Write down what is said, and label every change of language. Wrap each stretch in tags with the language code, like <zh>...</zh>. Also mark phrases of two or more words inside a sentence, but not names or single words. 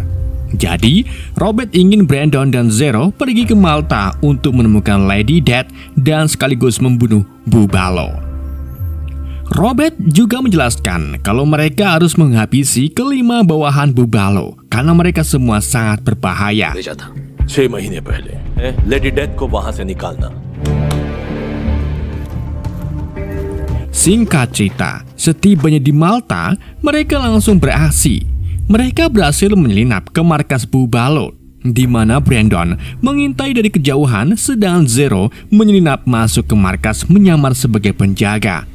<id>Jadi, Robert ingin Brandon dan Zero pergi ke Malta untuk menemukan Lady Death dan sekaligus membunuh Bubalo. Robert juga menjelaskan kalau mereka harus menghabisi kelima bawahan Bubalo karena mereka semua sangat berbahaya.</id> <hi>6 महीने पहले लेडी डेथ को वहां से निकालना.</hi> <id>Singkat cerita, setibanya di Malta, mereka langsung beraksi. Mereka berhasil menyelinap ke markas Bubalo, di mana Brandon mengintai dari kejauhan, sedangkan Zero menyelinap masuk ke markas menyamar sebagai penjaga.</id>